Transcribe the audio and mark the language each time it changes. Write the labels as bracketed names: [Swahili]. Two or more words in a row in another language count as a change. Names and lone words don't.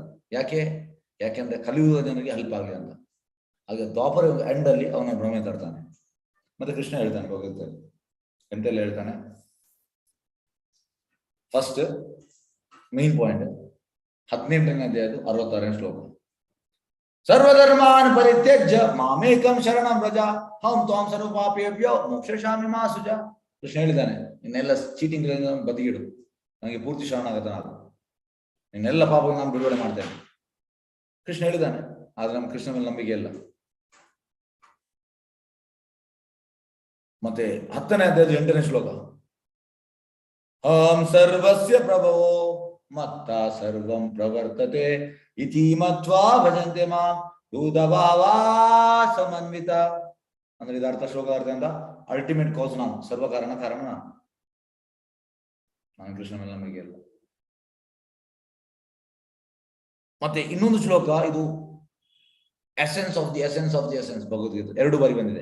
[Kannada] ಯಾಕೆಂದ್ರೆ ಕಲಿಯುವ ಜನರಿಗೆ ಹೆಲ್ಪ್ ಆಗಲಿ ಅಂತ. ಹಾಗೆ ದ್ವಾಪರ ಎಂಡ್ ಅಲ್ಲಿ ಅವನ ಭ್ರಮೆ ತರ್ತಾನೆ. ಮತ್ತೆ ಕೃಷ್ಣ ಹೇಳ್ತಾನೆ ಭಗವದ್ಗೀತೆಯಲ್ಲಿ ಎಂತೆಲ್ಲ ಹೇಳ್ತಾನೆ. [English] first main point [Kannada] 18ನೇ ಅಧ್ಯಾಯದ 66ನೇ ಶ್ಲೋಕ. [Sanskrit] ಸರ್ವಧರ್ಮಾನ್ ಪರಿತ್ಯಜ್ಯ ಮಾಮೇಕಂ ಶರಣಂ ವ್ರಜ ಹಂ ತ್ವಾಂ ಸರ್ವ ಪಾಪೇಭ್ಯೋ ಮೋಕ್ಷಯಿಷ್ಯಾಮಿ ಮಾ ಸುಜ. [Kannada] ಕೃಷ್ಣ ಹೇಳಿದ್ದಾನೆ, ನಿನ್ನೆಲ್ಲ ಚೀಟಿಂಗ್ ಬದಿಗಿಡು, ನನಗೆ ಪೂರ್ತಿ ಶರಣಾಗತ ನಾನು, ನಿನ್ನೆಲ್ಲ ಪಾಪವನ್ನು ನಾನು ಬಿಡುಗಡೆ ಮಾಡ್ತೇನೆ. ಕೃಷ್ಣ ಹೇಳಿದ್ದಾನೆ. ಆದ್ರೆ ನಮ್ಮ ಕೃಷ್ಣ ಮೇಲೆ ನಂಬಿಕೆ ಇಲ್ಲ. ಮತ್ತೆ 10ನೇ ಅಧ್ಯಾಯದ 8ನೇ ಶ್ಲೋಕ. [Sanskrit] ಅಹಂ ಸರ್ವಸ್ಯ ಪ್ರಭವೋ ಮತ್ತ ಸರ್ವಂ ಪ್ರವರ್ತತೆ ಇತಿ ಮತ್ವಾ ಭಜಂತೆ ಮಾಂ ಭೂತಭಾವಾ ಸಮನ್ವಿತ. [Kannada] ಅಂದ್ರೆ ಇದು ಅರ್ಥ, ಶ್ಲೋಕ ಅರ್ಥ ಅಂತ, [English] ultimate cause [Kannada] ನಾನು, ಸರ್ವ ಕಾರಣ ನಾನು ಕೃಷ್ಣ ಮೇಲೆ ನಂಬಿಕೆ ಇಲ್ಲ. ಮತ್ತೆ ಇನ್ನೊಂದು ಶ್ಲೋಕ, ಇದು [English] essence of the essence [Kannada] ಭಗವದ್ಗೀತೆ 2 ಬಾರಿ ಬಂದಿದೆ.